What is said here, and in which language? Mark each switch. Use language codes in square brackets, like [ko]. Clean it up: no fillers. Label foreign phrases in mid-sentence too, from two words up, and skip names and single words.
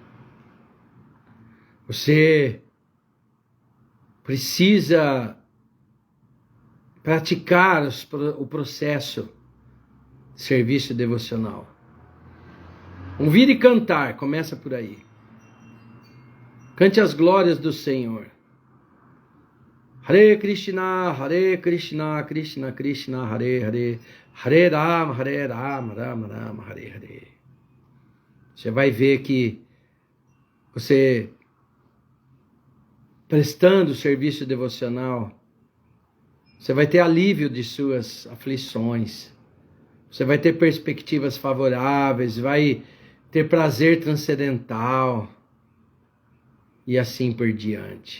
[pt] Você precisa praticar o processo de serviço devocional. Ouvir e cantar, começa por aí. Cante as glórias do Senhor. [sa] हरे कृष्ण, कृष्ण कृष्ण, हरे हरे, हरे राम, राम राम, हरे हरे. [pt] Você vai ver que você, prestando o serviço devocional, você vai ter alívio de suas aflições, você vai ter perspectivas favoráveis, vai ter prazer transcendental e assim por diante.